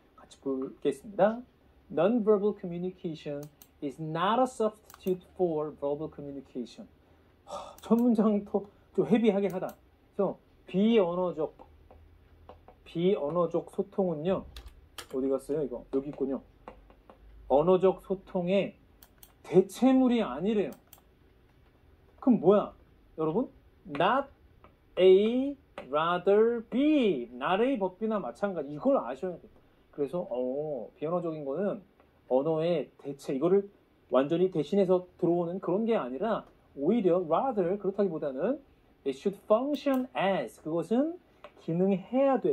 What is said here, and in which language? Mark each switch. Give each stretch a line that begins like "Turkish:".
Korean: 같이 보겠습니다.
English: Non-verbal communication is not a substitute for verbal communication.
Korean: 첫 문장도 좀 헤비하긴 하다. 그래서 비언어적 소통은요. 어디 갔어요? 이거 여기 있군요. 언어적 소통의 대체물이 아니래요. 그럼 뭐야? 여러분, not A, rather B. not A 법비나 마찬가지. 이걸 아셔야 돼요. 그래서 비언어적인 거는 언어의 대체, 이거를 완전히 대신해서 들어오는 그런 게 아니라 오히려 rather, 그렇다기보다는
English: it should function as,
Korean: 그것은 기능해야 돼.